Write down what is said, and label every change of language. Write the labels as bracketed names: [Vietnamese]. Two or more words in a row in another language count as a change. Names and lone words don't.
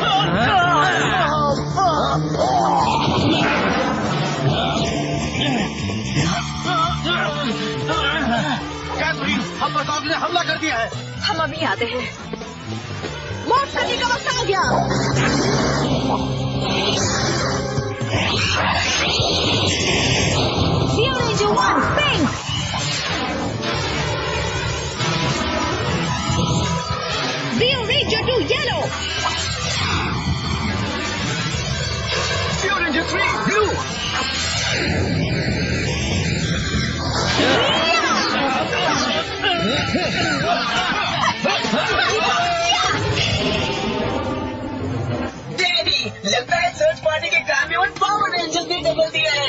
[Hindi] हम पर डॉग ने हमला कर दिया है। हम अभी आते हैं। मौत करने का वक्त आ गया। [English] Rio Ranger 1 pink. Rio Ranger 2 yellow. Rio Ranger 3 blue. [Hindi] लगता है [English] search party [Hindi] के काम में पावर रेंजर्स ने डबल दिया है।